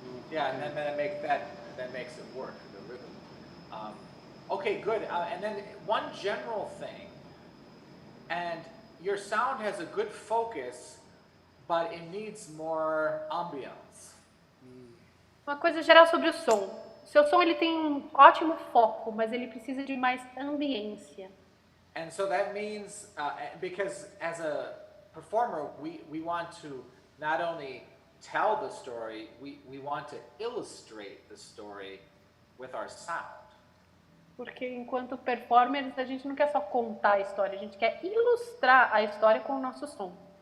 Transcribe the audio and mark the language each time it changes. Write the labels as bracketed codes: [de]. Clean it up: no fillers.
[en] Yeah, and then it makes that makes it work, the rhythm. Okay, good. And then one general thing, and your sound has a good focus, but it needs more ambiance. [pt] Uma coisa geral sobre o som. Seu som ele tem um ótimo foco, mas ele precisa de mais ambiência. [en] And so that means, because as a performer, we want to not only tell the story, we want to illustrate the story with our sound. [pt] Porque enquanto performers, a gente não quer só contar a história, a gente quer ilustrar a história com o nosso som.